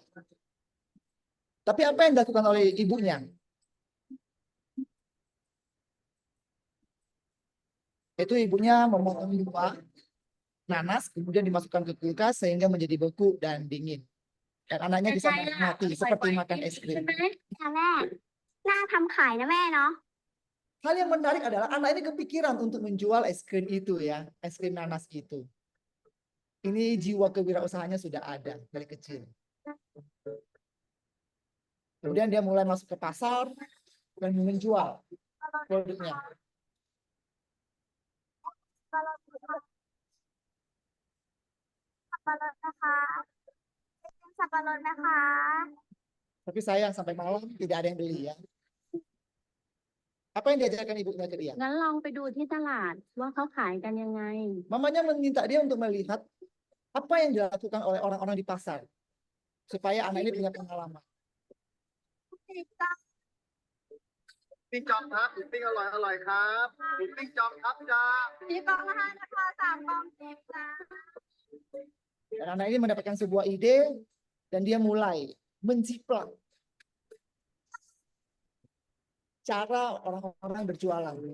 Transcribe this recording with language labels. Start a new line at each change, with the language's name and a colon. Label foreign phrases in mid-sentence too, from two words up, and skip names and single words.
Indonesian: Tapi apa yang dilakukan oleh ibunya? Itu ibunya memotong 2 nanas, kemudian dimasukkan ke kulkas sehingga menjadi beku dan dingin. Dan anaknya bisa menikmati seperti makan es krim.
Thai: ใช่ไหมคะแม่น่าทำขายนะแม่เนาะ
Indonesian: Hal yang menarik adalah anak ini kepikiran untuk menjual es krim itu ya, es krim nanas itu. Ini jiwa kewirausahaannya sudah ada dari kecil. Kemudian dia mulai masuk ke pasar dan menjual produknya.
Thai: สับปะรดนะคะเป็นสับปะรดนะคะ
Indonesian: Tapi sayang sampai malam tidak ada yang beli ya. Apa yang diajarkan ibunya ke dia?
Thai: งั้นลองไปดูที่ตลาดว่าเขาขายกันยังไง
Indonesian: Mamanya meminta dia untuk melihat apa yang dilakukan oleh orang-orang di pasar supaya anak ini punya pengalaman.
Thai: ปิ้งจอมครับหมูปิ้งอร่อยอร่อยครับหมูปิ้งจอมครับจ้า มีกล่องละ5นะคะ3 กล่อง10จ้า
Indonesian: Dan anak ini mendapatkan sebuah ide dan dia mulai menciplak cara orang-orang berjualan.